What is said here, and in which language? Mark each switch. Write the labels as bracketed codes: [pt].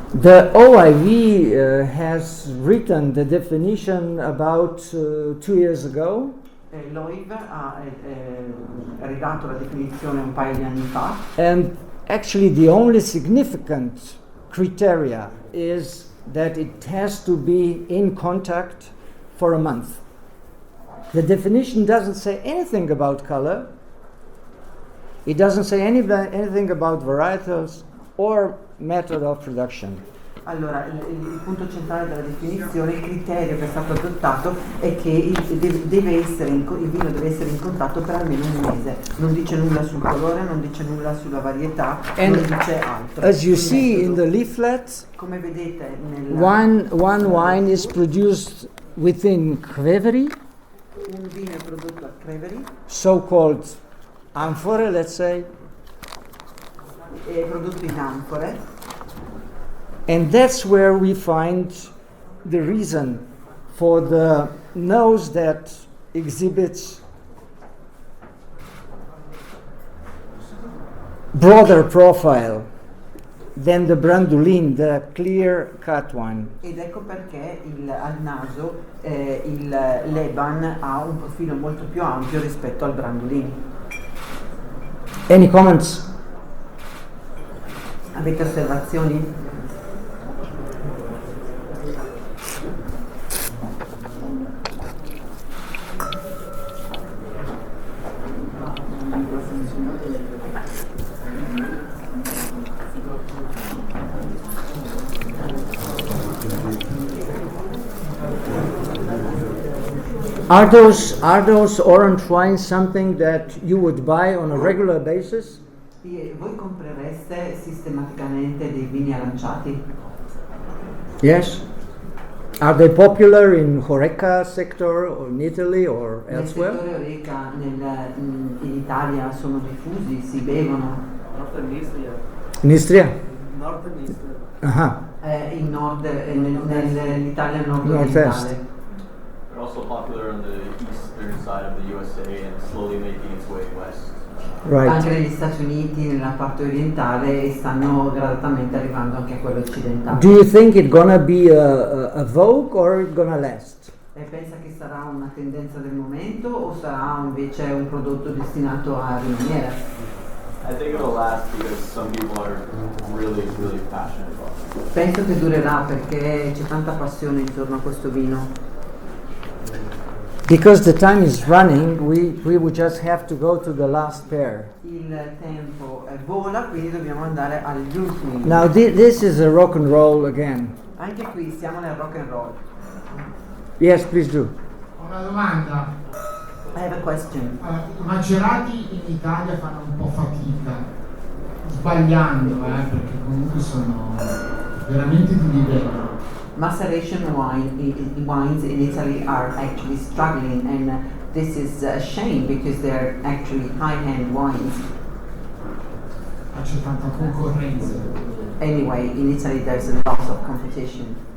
[en] The OIV has written the definition about 2 years ago. [it] L'OIV ha redatto la definizione un paio di anni fa. [en] And actually the only significant criteria is that it has to be in contact for a month. The definition doesn't say anything about color. It doesn't say anything about varietals or method of production. [it] Allora, il punto centrale della definizione, il criterio che è stato adottato è che il vino deve essere in contatto per almeno un mese. Non dice nulla sul colore, non dice nulla sulla varietà, [en] And [it] non dice altro. [en] as you [it] Il [en] see in [it] metodo, [en] the leaflet, [it] come vedete [en] one wine is produced within Crevery, [it] un vino è prodotto a Crevery, [en] so-called amphore, let's say, [it] prodotto in anfore. [en] And that's where we find the reason for the nose that exhibits broader profile than the Brandolin, the clear cut one. [it] Ed ecco perché al naso l'Eban ha un profilo molto più ampio rispetto al Brandolin. [en] Any comments? [it] Avete osservazioni? [en] Are those orange wines something that you would buy on a regular basis? [it] Voi comprereste sistematicamente dei vini aranciati? [en] Yes. Are they popular in Horeca sector or in Italy or [it] Nel [en] elsewhere? [it] settore Horeca in Italia sono diffusi, si bevono. [en] In Istria? Northern Istria. Uh-huh. [it] In nord, nell'Italia nord-orientale. [en] They're also popular on the eastern side of the USA and slowly making its way west. Right. [it] Anche negli Stati Uniti, nella parte orientale, e stanno gradatamente arrivando anche a quello occidentale. [en] Do you think it's gonna be a vogue or it's gonna last? [it] E pensa che sarà una tendenza del momento o sarà invece un prodotto destinato a rimanere? [en] I think it'll last because some people are really, really passionate about it. [it] Penso che durerà perché c'è tanta passione intorno a questo vino. [en] Because the time is running, we would just have to go to the last pair. [it] Il tempo vola, quindi dobbiamo andare agli ultimi. [en] Now this is a rock and roll again. [it] Anche qui siamo nel rock and roll. [en] Yes, please do. [it] Ho una domanda. [en] I have a question. [it] I macerati in Italia fanno un po' fatica, sbagliando, perché comunque sono veramente di livello. [en] Maceration wines in Italy are actually struggling, and this is a shame because they're actually high-end wines. [it] Ma c'è tanta concorrenza. [en] Anyway, in Italy there's a lot of competition.